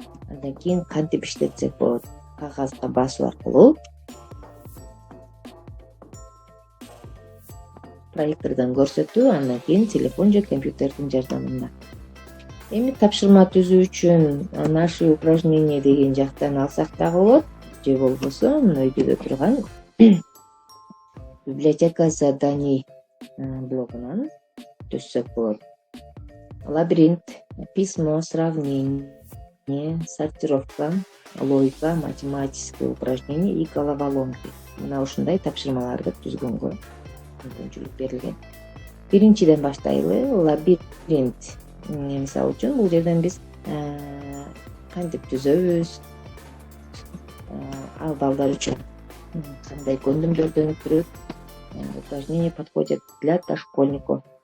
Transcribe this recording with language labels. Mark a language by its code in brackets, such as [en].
[ky] Андан кийин кантип иштетсек болот? Кагазга басуу аркылуу, проектордон көрсөтүү, андан кийин телефон же компьютердин жардамында. Эми тапшырма түзүү үчүн [ru] наши упражнения [ky] деген жактан алсак дагы болот, же болбосо мына өйдө турган [ru] библиотека заданий [ky] блогунан түзсөк болот. [ru] Лабиринт, письмо, сравнение, сортировка, логика, математические упражнения и головоломки. [ky] Мына ушундай тапшырмаларды түзгөнгө мүмкүнчүлүк берилген. Биринчиден баштайлы. Лабиринт мисалы үчүн бул жерден биз кантип түзөбүз, ал балдар үчүн кандай көндүмдөрдөн өтүрөт, [ru] упражнения подходят для дошкольников.